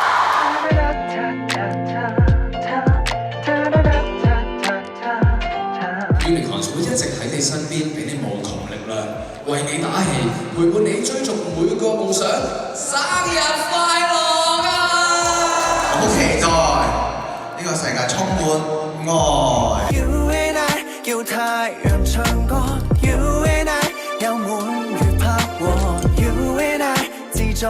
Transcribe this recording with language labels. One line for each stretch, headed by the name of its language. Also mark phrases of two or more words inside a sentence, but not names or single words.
Cantonese: Unicorns 會一直喺你身邊，俾你無窮力量，為你打氣，陪伴你追逐每個夢想。生日快樂啊！好期待呢個世界充滿愛。
English: You and I
Cantonese: 要太陽唱歌 ，
English: You and I
Cantonese: 有滿月拍和 ，
English: You and I
Cantonese: 自在。